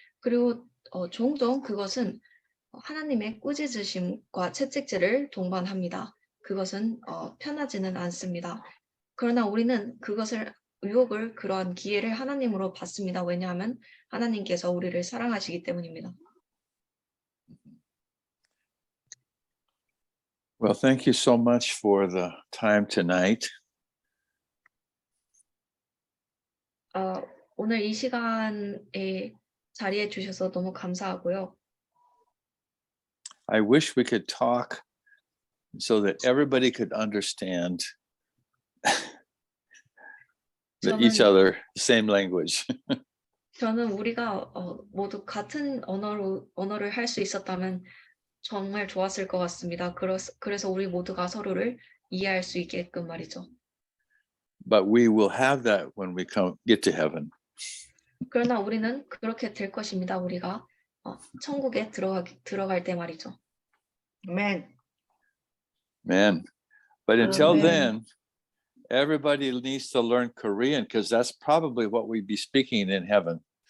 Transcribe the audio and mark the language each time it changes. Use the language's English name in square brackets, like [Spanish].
[Korean] 그리고 종종 그것은 하나님의 꾸짖으심과 채찍질을 동반합니다. 그것은 편하지는 않습니다. 그러나 우리는 유혹을, 그러한 기회를 하나님으로 받습니다. 왜냐하면 하나님께서 우리를 사랑하시기 때문입니다. [English] Well, thank you so much for the time tonight. [Korean] 오늘 이 시간에 자리해 주셔서 너무 감사하고요. [English] I wish we could talk so that everybody could understand each other, the same language. [Korean] 저는 우리가 모두 같은 언어를 할 수 있었다면 정말 좋았을 것 같습니다. 그래서 우리 모두가 서로를 이해할 수 있게끔 말이죠. [English] But we will have that when we get to heaven. [Korean] 그러나 우리는 그렇게 될 것입니다. 우리가 천국에 들어갈 때 말이죠. [English] Amen. Man. But until Amen. then, everybody needs to learn Korean because that's probably what we'd be speaking in heaven.